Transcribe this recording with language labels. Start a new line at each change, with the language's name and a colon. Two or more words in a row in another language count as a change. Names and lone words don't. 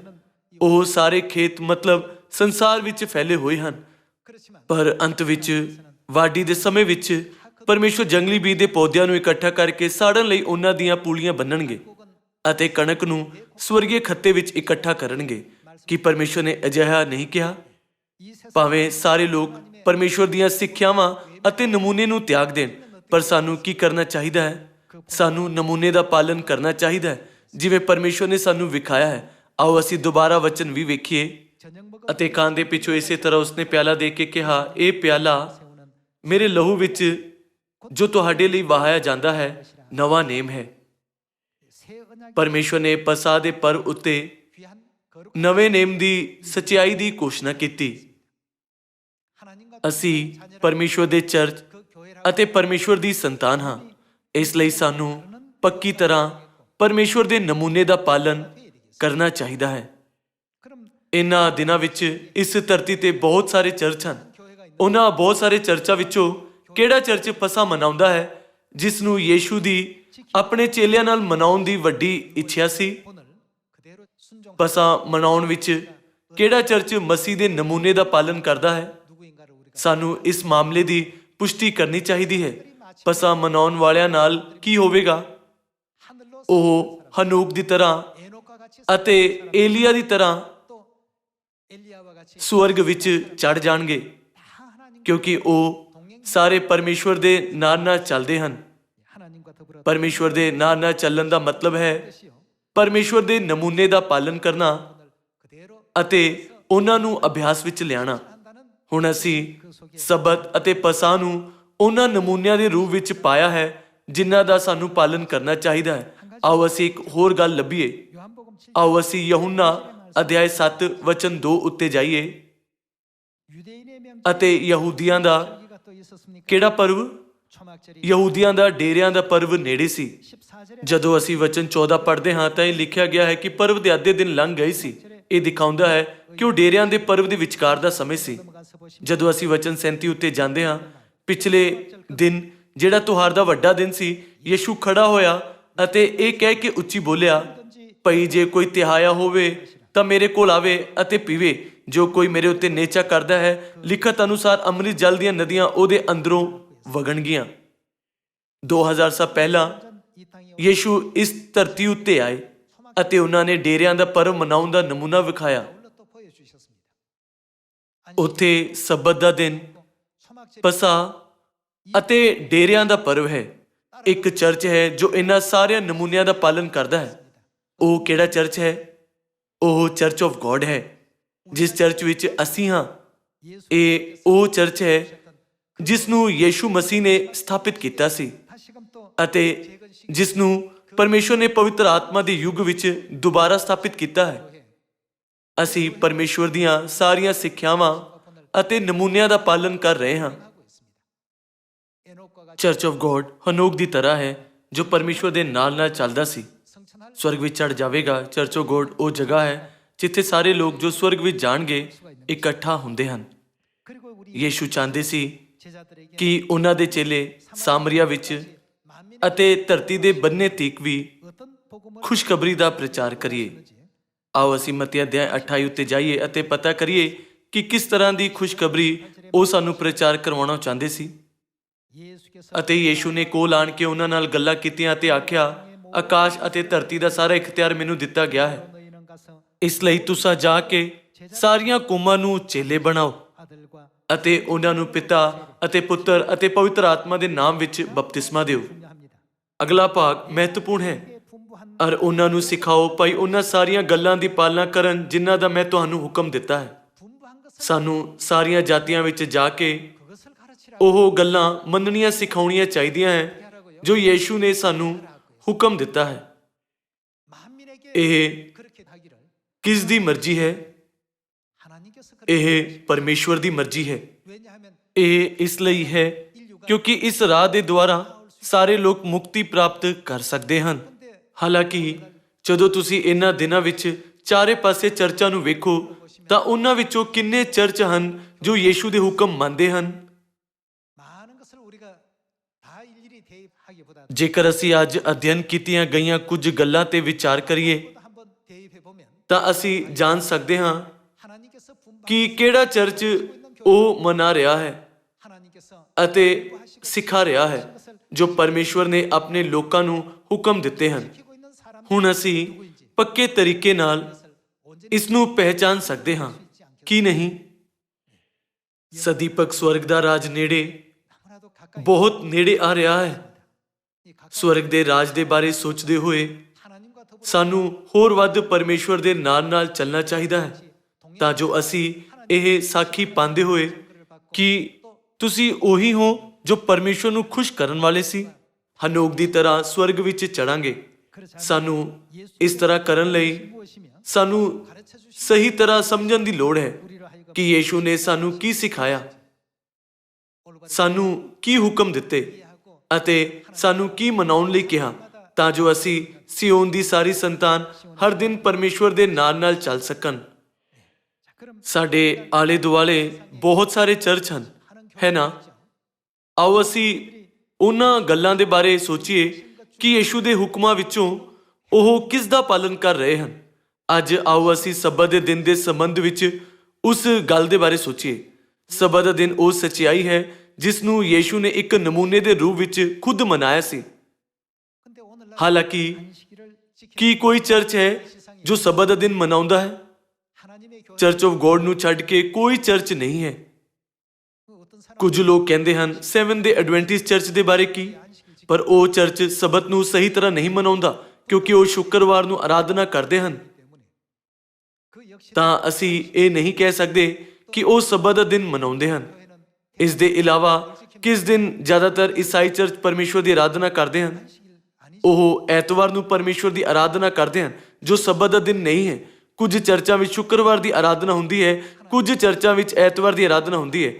Punjabi: ਉਹ ਸਾਰੇ ਖੇਤ ਮਤਲਬ ਸੰਸਾਰ ਵਿੱਚ ਫੈਲੇ ਹੋਏ ਹਨ।
Korean: 그렇지만
Punjabi: ਪਰ ਅੰਤ ਵਿੱਚ ਵਾਢੀ ਦੇ ਸਮੇਂ ਵਿੱਚ ਪਰਮੇਸ਼ਵਰ ਜੰਗਲੀ ਬੀਜ ਦੇ ਪੌਦਿਆਂ ਨੂੰ ਇਕੱਠਾ ਕਰਕੇ ਸਾੜਨ ਲਈ ਉਹਨਾਂ ਦੀਆਂ ਪੂਲੀਆਂ ਬੰਨਣਗੇ ਅਤੇ ਕਣਕ ਨੂੰ ਸਵਰਗੀ ਖੱਤੇ ਵਿੱਚ ਇਕੱਠਾ ਕਰਨਗੇ। ਕੀ ਪਰਮੇਸ਼ਵਰ ਨੇ ਅਜਿਹਾ ਨਹੀਂ ਕਿਹਾ?
Korean: 이 세상
Punjabi: ਭਾਵੇਂ ਸਾਰੇ ਲੋਕ ਪਰਮੇਸ਼ਵਰ ਦੀਆਂ ਸਿੱਖਿਆਵਾਂ ਅਤੇ ਨਮੂਨੇ ਨੂੰ ਤਿਆਗ ਦੇਣ, ਪਰ ਸਾਨੂੰ ਕੀ ਕਰਨਾ ਚਾਹੀਦਾ ਹੈ? ਸਾਨੂੰ ਨਮੂਨੇ ਦਾ ਪਾਲਨ ਕਰਨਾ ਚਾਹੀਦਾ ਹੈ ਜਿਵੇਂ ਪਰਮੇਸ਼ਵਰ ਨੇ ਸਾਨੂੰ ਵਿਖਾਇਆ ਹੈ। ਆਓ ਅਸੀਂ ਦੁਬਾਰਾ ਵਚਨ ਵੀ ਵੇਖੀਏ।
Korean: 저녁
Punjabi: ਅਤੇ ਕਾਂ ਦੇ ਪਿੱਛੋਂ ਇਸੇ ਤਰ੍ਹਾਂ ਉਸਨੇ ਪਿਆਲਾ ਦੇ ਕੇ ਕਿਹਾ, ਇਹ ਪਿਆਲਾ ਮੇਰੇ ਲਹੂ ਵਿੱਚ ਜੋ ਤੁਹਾਡੇ ਲਈ ਵਹਾਇਆ ਜਾਂਦਾ ਹੈ ਨਵਾਂ ਨੇਮ ਹੈ।
Korean: 새 언약의
Punjabi: ਪਰਮੇਸ਼ਵਰ ਨੇ ਪਸਾਹ ਦੇ ਪਰਵ ਉੱਤੇ
Korean: 귀한 거룩
Punjabi: ਨਵੇਂ ਨੇਮ ਦੀ ਸਚਾਈ ਦੀ ਘੋਸ਼ਣਾ ਕੀਤੀ।
Korean: 하나님과
Punjabi: ਅਸੀਂ ਪਰਮੇਸ਼ਵਰ ਦੇ ਚਰਚ
Korean: 그 교회라
Punjabi: ਅਤੇ ਪਰਮੇਸ਼ਵਰ ਦੀ ਸੰਤਾਨ ਹਾਂ। ਇਸ ਲਈ ਸਾਨੂੰ ਪੱਕੀ ਤਰ੍ਹਾਂ ਪਰਮੇਸ਼ਵਰ ਦੇ ਨਮੂਨੇ ਦਾ ਪਾਲਨ ਕਰਨਾ ਚਾਹੀਦਾ ਹੈ।
Korean: 그럼
Punjabi: ਇਹਨਾਂ ਦਿਨਾਂ ਵਿੱਚ ਇਸ ਧਰਤੀ ਤੇ ਬਹੁਤ ਸਾਰੇ ਚਰਚ ਹਨ। ਉਹਨਾਂ ਬਹੁਤ ਸਾਰੇ ਚਰਚਾਂ ਵਿੱਚੋਂ ਕਿਹੜਾ ਚਰਚ ਪਸਾ ਮਨਾਉਂਦਾ ਹੈ ਜਿਸ ਨੂੰ ਯੀਸ਼ੂ ਦੀ ਆਪਣੇ ਚੇਲਿਆਂ ਨਾਲ ਮਨਾਉਣ ਦੀ ਵੱਡੀ ਇੱਛਾ ਸੀ?
Korean: 오늘 그대로 순종
Punjabi: ਪਸਾ ਮਨਾਉਣ ਵਿੱਚ ਕਿਹੜਾ ਚਰਚ ਮਸੀਹ ਦੇ ਨਮੂਨੇ ਦਾ ਪਾਲਨ ਕਰਦਾ ਹੈ?
Korean: 누구인가를 우리가
Punjabi: ਸਾਨੂੰ ਇਸ ਮਾਮਲੇ ਦੀ ਪੁਸ਼ਟੀ ਕਰਨੀ ਚਾਹੀਦੀ ਹੈ। ਪਸਾ ਮਨਾਉਣ ਵਾਲਿਆਂ ਨਾਲ ਕੀ ਹੋਵੇਗਾ?
Korean: 하늘로
Punjabi: ਉਹ ਹਨੂਕ ਦੀ ਤਰ੍ਹਾਂ
Korean: 에녹과 같이
Punjabi: ਅਤੇ ਏਲੀਆ ਦੀ ਤਰ੍ਹਾਂ
Korean: 또 엘리야와 같이
Punjabi: ਸਵਰਗ ਵਿੱਚ ਚੜ ਜਾਣਗੇ,
Korean: 다 하나님
Punjabi: ਕਿਉਂਕਿ ਉਹ ਸਾਰੇ ਪਰਮੇਸ਼ਵਰ ਦੇ ਨਾਲ ਨਾਲ ਚੱਲਦੇ ਹਨ।
Korean: 하나님과 더불어
Punjabi: ਪਰਮੇਸ਼ਵਰ ਦੇ ਨਾਲ ਨਾਲ ਚੱਲਣ ਦਾ ਮਤਲਬ ਹੈ
Korean: 뜻이요
Punjabi: ਪਰਮੇਸ਼ਵਰ ਦੇ ਨਮੂਨੇ ਦਾ ਪਾਲਨ ਕਰਨਾ
Korean: 오늘 그대로
Punjabi: ਅਤੇ ਉਹਨਾਂ ਨੂੰ ਅਭਿਆਸ ਵਿੱਚ ਲਿਆਣਾ।
Korean: 한다는
Punjabi: ਹੁਣ ਅਸੀਂ ਸਬਤ ਅਤੇ ਪਸਾਹ ਨੂੰ ਉਹਨਾਂ ਨਮੂਨਿਆਂ ਦੇ ਰੂਪ ਵਿੱਚ ਪਾਇਆ ਹੈ ਜਿਨ੍ਹਾਂ ਦਾ ਸਾਨੂੰ ਪਾਲਨ ਕਰਨਾ ਚਾਹੀਦਾ ਹੈ। ਆਓ ਅਸੀਂ ਇੱਕ ਹੋਰ ਗੱਲ ਲੱਭੀਏ।
Korean: 요한복음 7
Punjabi: ਆਓ ਅਸੀਂ ਯਹੂਨਾ ਅਧਿਆਇ 7 ਵਚਨ 2 ਉੱਤੇ ਜਾਈਏ।
Korean: 유대인의 명
Punjabi: ਅਤੇ ਯਹੂਦੀਆਂ ਦਾ
Korean: 절기가 또 있었습니까?
Punjabi: ਕਿਹੜਾ ਪਰਵ?
Korean: 초막절이
Punjabi: ਯਹੂਦੀਆਂ ਦਾ ਡੇਰਿਆਂ ਦਾ ਪਰਵ ਨੇੜੇ ਸੀ।
Korean: 14절에
Punjabi: ਜਦੋਂ ਅਸੀਂ ਵਚਨ 14 ਪੜ੍ਹਦੇ ਹਾਂ ਤਾਂ ਇਹ ਲਿਖਿਆ ਗਿਆ ਹੈ ਕਿ ਪਰਵ ਦੇ ਅੱਧੇ ਦਿਨ ਲੰਘ ਗਏ ਸੀ। ਇਹ ਦਿਖਾਉਂਦਾ ਹੈ ਕਿ ਉਹ ਡੇਰਿਆਂ ਦੇ ਪਰਵ ਦੇ ਵਿਚਕਾਰ ਦਾ ਸਮੇਂ ਸੀ।
Korean: 넘어가서 보시면
Punjabi: ਜਦੋਂ ਅਸੀਂ ਵਚਨ 37 ਉੱਤੇ ਜਾਂਦੇ ਹਾਂ, ਪਿਛਲੇ ਦਿਨ ਜਿਹੜਾ ਤਿਉਹਾਰ ਦਾ ਵੱਡਾ ਦਿਨ ਸੀ, ਯਿਸੂ ਖੜਾ ਹੋਇਆ ਅਤੇ ਇਹ ਕਹਿ ਕੇ ਉੱਚੀ ਬੋਲਿਆ, ਭਈ ਜੇ ਕੋਈ ਤਿਹਾਇਆ ਹੋਵੇ ਤਾਂ ਮੇਰੇ ਕੋਲ ਆਵੇ ਅਤੇ ਪੀਵੇ। ਜੋ ਕੋਈ ਮੇਰੇ ਉੱਤੇ ਨੇਚਾ ਕਰਦਾ ਹੈ, ਲਿਖਤ ਅਨੁਸਾਰ ਅੰਮ੍ਰਿਤ ਜਲ ਦੀਆਂ ਨਦੀਆਂ ਉਹਦੇ ਅੰਦਰੋਂ ਵਗਣਗੀਆਂ। 2000 ਸਾਲ ਪਹਿਲਾਂ
Korean: 이 땅에
Punjabi: ਯਿਸੂ ਇਸ ਧਰਤੀ ਉੱਤੇ ਆਏ ਅਤੇ ਉਹਨਾਂ ਨੇ ਡੇਰਿਆਂ ਦਾ ਪਰਵ ਮਨਾਉਣ ਦਾ ਨਮੂਨਾ ਵਿਖਾਇਆ।
Korean: 올라 또 보여주셨습니다.
Punjabi: ਉੱਥੇ ਸਬਤ ਦਾ ਦਿਨ,
Korean: 초막절이
Punjabi: ਪਸਾ ਅਤੇ ਡੇਰਿਆਂ ਦਾ ਪਰਵ ਹੈ। ਇੱਕ ਚਰਚ ਹੈ ਜੋ ਇਹਨਾਂ ਸਾਰਿਆਂ ਨਮੂਨਿਆਂ ਦਾ ਪਾਲਨ ਕਰਦਾ ਹੈ। ਉਹ ਕਿਹੜਾ ਚਰਚ ਹੈ? ਉਹ ਚਰਚ ਆਫ ਗੋਡ ਹੈ, ਜਿਸ ਚਰਚ ਵਿੱਚ ਅਸੀਂ ਹਾਂ।
Korean: 예수
Punjabi: ਇਹ ਉਹ ਚਰਚ ਹੈ ਜਿਸ ਨੂੰ ਯੀਸ਼ੂ ਮਸੀਹ ਨੇ ਸਥਾਪਿਤ ਕੀਤਾ ਸੀ
Korean: 다시금 또
Punjabi: ਅਤੇ ਜਿਸ ਨੂੰ ਪਰਮੇਸ਼ਵਰ ਨੇ ਪਵਿੱਤਰ ਆਤਮਾ ਦੇ ਯੁੱਗ ਵਿੱਚ ਦੁਬਾਰਾ ਸਥਾਪਿਤ ਕੀਤਾ ਹੈ। ਅਸੀਂ ਪਰਮੇਸ਼ਵਰ ਦੀਆਂ ਸਾਰੀਆਂ ਸਿੱਖਿਆਵਾਂ ਅਤੇ ਨਮੂਨਿਆਂ ਦਾ ਪਾਲਨ ਕਰ ਰਹੇ ਹਾਂ।
Korean: 하고 있습니다. 에녹과 같이
Punjabi: ਚਰਚ ਆਫ ਗੋਡ ਹਨੋਕ ਦੀ ਤਰ੍ਹਾਂ ਹੈ ਜੋ ਪਰਮੇਸ਼ਵਰ ਦੇ ਨਾਲ ਨਾਲ ਚੱਲਦਾ ਸੀ।
Korean: 성천할
Punjabi: ਸਵਰਗ ਵਿੱਚ ਚੜ ਜਾਵੇਗਾ। ਚਰਚ ਆਫ ਗੋਡ ਉਹ ਜਗ੍ਹਾ ਹੈ ਜਿੱਥੇ ਸਾਰੇ ਲੋਕ ਜੋ ਸਵਰਗ ਵਿੱਚ ਜਾਣਗੇ ਇਕੱਠਾ ਹੁੰਦੇ ਹਨ।
Korean: 그리고 우리
Punjabi: ਯੀਸ਼ੂ ਚਾਹੁੰਦੇ ਸੀ
Korean: 제자들에게
Punjabi: ਕਿ ਉਹਨਾਂ ਦੇ ਚੇਲੇ ਸਾਮਰੀਆ ਵਿੱਚ
Korean: 만민의
Punjabi: ਅਤੇ ਧਰਤੀ ਦੇ ਬੰਨੇ ਤੀਕ ਵੀ
Korean: 어떤 복음을
Punjabi: ਖੁਸ਼ਖਬਰੀ ਦਾ ਪ੍ਰਚਾਰ ਕਰੀਏ। ਆਓ ਅਸੀਂ ਮਤੀ ਅਧਿਆਇ 28 ਉੱਤੇ ਜਾਈਏ ਅਤੇ ਪਤਾ ਕਰੀਏ ਕਿ ਕਿਸ ਤਰ੍ਹਾਂ ਦੀ ਖੁਸ਼ਖਬਰੀ ਉਹ ਸਾਨੂੰ ਪ੍ਰਚਾਰ ਕਰਵਾਉਣਾ ਚਾਹੁੰਦੇ ਸੀ।
Korean: 예수께서
Punjabi: ਅਤੇ ਯੀਸ਼ੂ ਨੇ ਕੋਲ ਆਣ ਕੇ ਉਹਨਾਂ ਨਾਲ ਗੱਲਾਂ ਕੀਤੀਆਂ ਅਤੇ ਆਖਿਆ, ਆਕਾਸ਼ ਅਤੇ ਧਰਤੀ ਦਾ ਸਾਰਾ ਇਖਤਿਆਰ ਮੈਨੂੰ ਦਿੱਤਾ ਗਿਆ ਹੈ।
Korean: 너희는 가서
Punjabi: ਇਸ ਲਈ ਤੁਸੀਂ ਜਾ ਕੇ ਸਾਰੀਆਂ ਕੌਮਾਂ ਨੂੰ ਚੇਲੇ ਬਣਾਓ
Korean: 아들과
Punjabi: ਅਤੇ ਉਹਨਾਂ ਨੂੰ ਪਿਤਾ ਅਤੇ ਪੁੱਤਰ ਅਤੇ ਪਵਿੱਤਰ ਆਤਮਾ ਦੇ ਨਾਮ ਵਿੱਚ ਬਪਤਿਸਮਾ ਦਿਓ।
Korean: 합니다.
Punjabi: ਅਗਲਾ ਭਾਗ ਮਹੱਤਵਪੂਰਨ ਹੈ।
Korean: 풍부한
Punjabi: ਔਰ ਉਹਨਾਂ ਨੂੰ ਸਿਖਾਓ ਭਾਈ ਉਹਨਾਂ ਸਾਰੀਆਂ ਗੱਲਾਂ ਦੀ ਪਾਲਣਾ ਕਰਨ ਜਿਨ੍ਹਾਂ ਦਾ ਮੈਂ ਤੁਹਾਨੂੰ ਹੁਕਮ ਦਿੱਤਾ ਹੈ।
Korean: 풍부한 것을
Punjabi: ਸਾਨੂੰ ਸਾਰੀਆਂ ਜਾਤੀਆਂ ਵਿੱਚ ਜਾ ਕੇ
Korean: 그것을 가르치라.
Punjabi: ਉਹ ਗੱਲਾਂ ਮੰਨਣੀਆਂ ਸਿਖਾਉਣੀਆਂ ਚਾਹੀਦੀਆਂ ਹੈ ਜੋ ਯੀਸ਼ੂ ਨੇ ਸਾਨੂੰ ਹੁਕਮ ਦਿੱਤਾ ਹੈ।
Korean: 만민에게
Punjabi: ਇਹ
Korean: 그렇게 하기를
Punjabi: ਕਿਸ ਦੀ ਮਰਜ਼ੀ ਹੈ?
Korean: 하나님께서 그렇게
Punjabi: ਇਹ ਪਰਮੇਸ਼ਵਰ ਦੀ ਮਰਜ਼ੀ ਹੈ।
Korean: 왜냐하면
Punjabi: ਇਹ ਇਸ ਲਈ ਹੈ ਕਿਉਂਕਿ ਇਸ ਰਾਹ ਦੇ ਦੁਆਰਾ ਸਾਰੇ ਲੋਕ ਮੁਕਤੀ ਪ੍ਰਾਪਤ ਕਰ ਸਕਦੇ ਹਨ। ਹਾਲਾਂਕਿ ਜਦੋਂ ਤੁਸੀਂ ਇਹਨਾਂ ਦਿਨਾਂ ਵਿੱਚ ਚਾਰੇ ਪਾਸੇ ਚਰਚਾਂ ਨੂੰ ਵੇਖੋ ਤਾਂ ਉਹਨਾਂ ਵਿੱਚੋਂ ਕਿੰਨੇ ਚਰਚ ਹਨ ਜੋ ਯੀਸ਼ੂ ਦੇ ਹੁਕਮ ਮੰਨਦੇ ਹਨ।
Korean: 많은 것을 우리가 다 일일이 대입하기보다
Punjabi: ਜੇਕਰ ਅਸੀਂ ਅੱਜ ਅਧਿਐਨ ਕੀਤੀਆਂ ਗਈਆਂ ਕੁਝ ਗੱਲਾਂ ਤੇ ਵਿਚਾਰ ਕਰੀਏ
Korean: 한번 대입해 보면
Punjabi: ਤਾਂ ਅਸੀਂ ਜਾਣ ਸਕਦੇ ਹਾਂ
Korean: 하나님께서 분방
Punjabi: ਕਿ ਕਿਹੜਾ ਚਰਚ ਉਹ ਮਨਾ ਰਿਹਾ ਹੈ
Korean: 하나님께서
Punjabi: ਅਤੇ ਸਿਖਾ ਰਿਹਾ ਹੈ ਜੋ ਪਰਮੇਸ਼ਵਰ ਨੇ ਆਪਣੇ ਲੋਕਾਂ ਨੂੰ ਹੁਕਮ ਦਿੱਤੇ ਹਨ।
Korean: 지키고 있는 사람
Punjabi: ਹੁਣ ਅਸੀਂ ਪੱਕੇ ਤਰੀਕੇ ਨਾਲ ਇਸ ਨੂੰ ਪਹਿਚਾਨ ਸਕਦੇ ਹਾਂ ਕਿ ਨਹੀਂ। ਸਦੀਪਕ ਸਵਰਗ ਦਾ ਰਾਜ ਨੇੜੇ
Korean: 너무나도 가까이
Punjabi: ਬਹੁਤ ਨੇੜੇ ਆ ਰਿਹਾ ਹੈ।
Korean: 이 가까운
Punjabi: ਸਵਰਗ ਦੇ ਰਾਜ ਦੇ ਬਾਰੇ ਸੋਚਦੇ ਹੋਏ
Korean: 하나님과 더불어
Punjabi: ਸਾਨੂੰ ਹੋਰ ਵੱਧ ਪਰਮੇਸ਼ਵਰ ਦੇ ਨਾਲ ਚੱਲਣਾ ਚਾਹੀਦਾ ਹੈ ਤਾਂ ਜੋ ਅਸੀਂ ਇਹ ਸਾਖੀ ਪਾਉਂਦੇ ਹੋਏ ਕਿ ਤੁਸੀਂ ਉਹੀ ਹੋ ਜੋ ਪਰਮੇਸ਼ਵਰ ਨੂੰ ਖੁਸ਼ ਕਰਨ ਵਾਲੇ ਸੀ। ਹਨੋਕ ਦੀ ਤਰ੍ਹਾਂ ਸਵਰਗ ਵਿੱਚ ਚੜਾਂਗੇ। ਸਾਨੂੰ ਇਸ ਤਰ੍ਹਾਂ ਕਰਨ ਲਈ
Korean: 무엇이며
Punjabi: ਸਾਨੂੰ ਸਹੀ ਤਰ੍ਹਾਂ ਸਮਝਣ ਦੀ ਲੋੜ ਹੈ
Korean: 우리로 하여금
Punjabi: ਕਿ ਯੀਸ਼ੂ ਨੇ ਸਾਨੂੰ ਕੀ ਸਿਖਾਇਆ, ਸਾਨੂੰ ਕੀ ਹੁਕਮ ਦਿੱਤੇ ਅਤੇ ਸਾਨੂੰ ਕੀ ਮਨਾਉਣ ਲਈ ਕਿਹਾ ਤਾਂ ਜੋ ਅਸੀਂ ਸਿਯੋਨ ਦੀ ਸਾਰੀ ਸੰਤਾਨ ਹਰ ਦਿਨ ਪਰਮੇਸ਼ਵਰ ਦੇ ਨਾਲ ਚੱਲ ਸਕਣ।
Korean: 자, 그럼
Punjabi: ਸਾਡੇ ਆਲੇ ਦੁਆਲੇ ਬਹੁਤ ਸਾਰੇ ਚਰਚ ਹਨ, ਹੈ ਨਾ? ਆਓ ਅਸੀਂ ਉਹਨਾਂ ਗੱਲਾਂ ਦੇ ਬਾਰੇ ਸੋਚੀਏ ਕਿ ਯੀਸ਼ੂ ਦੇ ਹੁਕਮਾਂ ਵਿੱਚੋਂ ਉਹ ਕਿਸ ਦਾ ਪਾਲਨ ਕਰ ਰਹੇ ਹਨ। ਅੱਜ ਆਓ ਅਸੀਂ ਸਬਤ ਦੇ ਦਿਨ ਦੇ ਸੰਬੰਧ ਵਿੱਚ ਉਸ ਗੱਲ ਦੇ ਬਾਰੇ ਸੋਚੀਏ। ਸਬਤ ਦਾ ਦਿਨ ਉਹ ਸੱਚਾਈ ਹੈ ਜਿਸ ਨੂੰ ਯੀਸ਼ੂ ਨੇ ਇੱਕ ਨਮੂਨੇ ਦੇ ਰੂਪ ਵਿੱਚ ਖੁਦ ਮਨਾਇਆ ਸੀ।
Korean: 근데 오늘날
Punjabi: ਹਾਲਾਂਕਿ
Korean: 안식일을 지키는
Punjabi: ਕੀ ਕੋਈ ਚਰਚ ਹੈ ਜੋ ਸਬਤ ਦਾ ਦਿਨ ਮਨਾਉਂਦਾ ਹੈ?
Korean: 하나님의 교회
Punjabi: ਚਰਚ ਆਫ ਗੋਡ ਨੂੰ ਛੱਡ ਕੇ ਕੋਈ ਚਰਚ ਨਹੀਂ ਹੈ।
Korean: 어떤 사람
Punjabi: ਕੁਝ ਲੋਕ ਕਹਿੰਦੇ ਹਨ 7 ਦੇ ਐਡਵੈਂਟਿਸਟ ਚਰਚ ਦੇ ਬਾਰੇ ਕੀ, ਪਰ ਉਹ ਚਰਚ ਸਬਤ ਨੂੰ ਸਹੀ ਤਰ੍ਹਾਂ ਨਹੀਂ ਮਨਾਉਂਦਾ ਕਿਉਂਕਿ ਉਹ ਸ਼ੁੱਕਰਵਾਰ ਨੂੰ ਆਰਾਧਨਾ ਕਰਦੇ ਹਨ।
Korean: 때문에 그 역시
Punjabi: ਤਾਂ ਅਸੀਂ ਇਹ ਨਹੀਂ ਕਹਿ ਸਕਦੇ ਕਿ ਉਹ ਸਬਤ ਦਾ ਦਿਨ ਮਨਾਉਂਦੇ ਹਨ।
Korean: 교회는
Punjabi: ਇਸ ਦੇ ਇਲਾਵਾ ਕਿਸ ਦਿਨ ਜ਼ਿਆਦਾਤਰ ਈਸਾਈ ਚਰਚ ਪਰਮੇਸ਼ਵਰ ਦੀ ਆਰਾਧਨਾ ਕਰਦੇ ਹਨ?
Korean: 안식일 아니
Punjabi: ਉਹ ਐਤਵਾਰ ਨੂੰ ਪਰਮੇਸ਼ਵਰ ਦੀ ਆਰਾਧਨਾ ਕਰਦੇ ਹਨ ਜੋ ਸਬਤ ਦਾ ਦਿਨ ਨਹੀਂ ਹੈ। ਕੁਝ ਚਰਚਾਂ ਵਿੱਚ ਸ਼ੁੱਕਰਵਾਰ ਦੀ ਆਰਾਧਨਾ ਹੁੰਦੀ ਹੈ, ਕੁਝ ਚਰਚਾਂ ਵਿੱਚ ਐਤਵਾਰ ਦੀ ਆਰਾਧਨਾ ਹੁੰਦੀ ਹੈ।